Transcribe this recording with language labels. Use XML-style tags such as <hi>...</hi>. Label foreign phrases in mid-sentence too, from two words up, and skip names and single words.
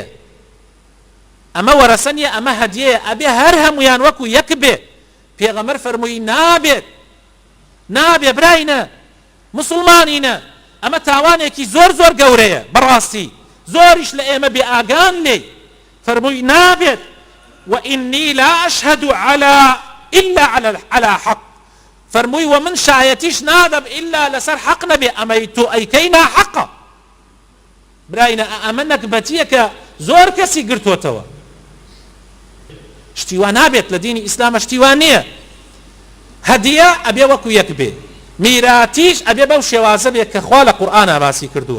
<ckb>ئەمە وەرەسە نییە، ئەمە هەدیەیە، ئەبێ هەر هەمویان وەکو یەک بێ. پێغەمبەر فەرمووی نابێ براینە، مسلمانینە. ئەمە تاوانێکی زۆر گەورەیە بەڕاستی، زۆریش لە ئێمە بێ ئاگان لێ. فەرمووی نابێت.</ckb> <ar>وإني لا أشهد إلا على حق.</ar> <ckb>فەرمووی ومن شایەتیش نادەم إلا لەسەر حەق نەبێ، ئەمەی تۆ ئەیکەینا حەقە. براینە ئەمە نەکبەتیە کە زۆر کەسی گرتوتەوە. شتیوان نابێت لە دینی ئیسلامە، شتیوان نییە. هەدیە ئەبێ وەکو یەک بێ، میراتیش ئەبێ بەو شێوازە بێ کە خوا لە قورئانە باسی کردووە.</ckb>